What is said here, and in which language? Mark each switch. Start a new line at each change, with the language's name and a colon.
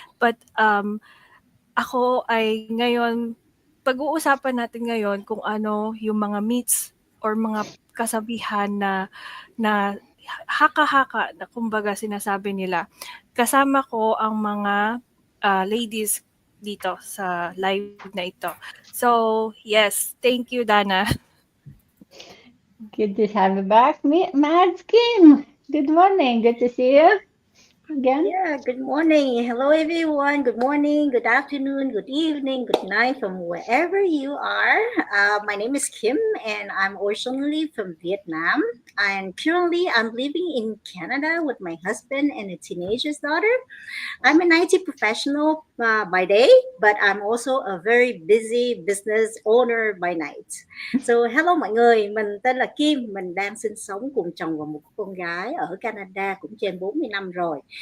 Filipino: But ako ay ngayon, pag-uusapan natin ngayon kung ano yung mga myths or mga kasabihan na haka-haka na kumbaga sinasabi nila. Kasama ko ang mga ladies dito sa live na ito.
English: So, yes, thank you, Dana. Good to have you back. Mads Kim, good morning. Good to see you. again. Yeah, good morning. Hello, everyone. Good morning, good afternoon, good evening, good night from wherever you are. My name is Kim, and I'm originally from Vietnam. And currently, I'm living in Canada with my husband and a teenager's daughter. I'm an IT professional by day, but I'm also a very busy business owner by night.
Vietnamese: So hello mọi người, mình tên là Kim, mình đang sinh sống cùng chồng và một con gái ở Canada cũng trên 40 năm rồi.